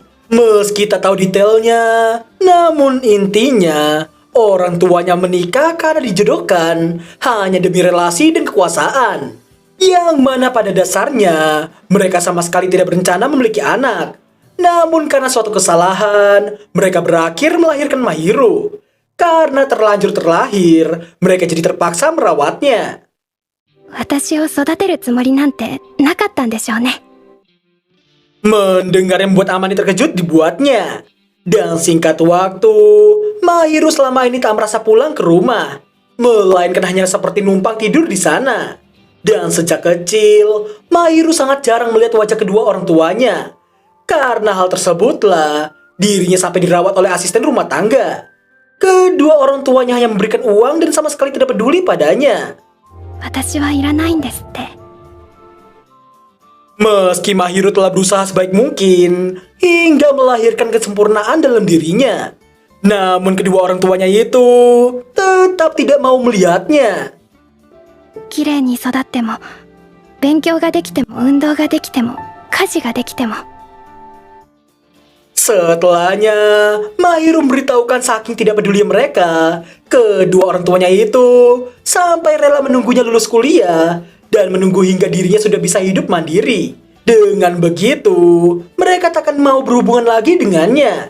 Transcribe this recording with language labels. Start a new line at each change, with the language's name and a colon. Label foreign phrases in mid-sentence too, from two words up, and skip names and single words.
Indonesian: Meski tak tahu detailnya, namun intinya orang tuanya menikah karena dijodohkan hanya demi relasi dan kekuasaan. Yang mana pada dasarnya mereka sama sekali tidak berencana memiliki anak. Namun karena suatu kesalahan, mereka berakhir melahirkan Mahiru. Karena terlanjur terlahir, mereka jadi terpaksa merawatnya.
Japanese: 私を育てるつもりなんてなかったんでしょうね。
Indonesian: Mendengar yang membuat Amane terkejut dibuatnya. Dan singkat waktu, Mahiru selama ini tak merasa pulang ke rumah, melainkan hanya seperti numpang tidur di sana. Dan sejak kecil, Mahiru sangat jarang melihat wajah kedua orang tuanya. Karena hal tersebutlah, dirinya sampai dirawat oleh asisten rumah tangga. Kedua orang tuanya hanya memberikan uang dan sama sekali tidak peduli padanya.
Japanese: 私はいらないんですって。
Indonesian: Meski Mahiru telah berusaha sebaik mungkin hingga melahirkan kesempurnaan dalam dirinya, Namun kedua orang tuanya itu tetap tidak mau melihatnya.
Japanese: 綺麗に育っても勉強ができても運動ができても家事ができても
Indonesian: Setelahnya, Mahiru memberitahukan saking tidak peduli mereka, kedua orang tuanya itu sampai rela menunggunya lulus kuliah dan menunggu hingga dirinya sudah bisa hidup mandiri. Dengan begitu, mereka takkan mau berhubungan lagi dengannya.